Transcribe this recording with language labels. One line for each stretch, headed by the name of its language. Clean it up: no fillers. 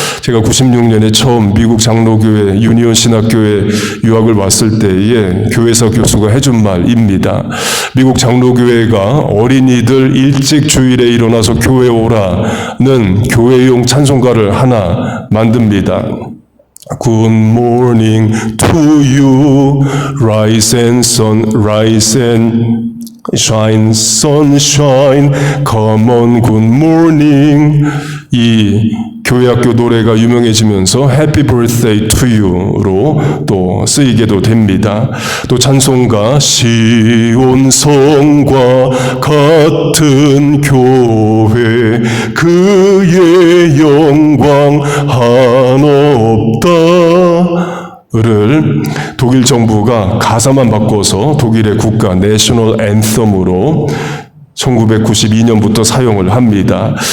Korean: 제가 96년에 처음 미국 장로교회 유니온 신학교에 유학을 왔을 때에 교회사 교수가 해준 말입니다. 미국 장로교회가 어린이들 일찍 주일에 일어나서 교회 오라는 교회용 찬송가를 하나 만듭니다.
English: Good morning to you, rise and sun, rise and shine, sunshine, come on, good morning.
Korean: 이 교회학교 노래가 유명해지면서 Happy Birthday to You로 또 쓰이게도 됩니다. 또 찬송가 시온 성과 같은 교회 그의 영광 한없다 를 독일 정부가 가사만 바꿔서 독일의 국가 내셔널 앤썸으로 1992년부터 사용을 합니다.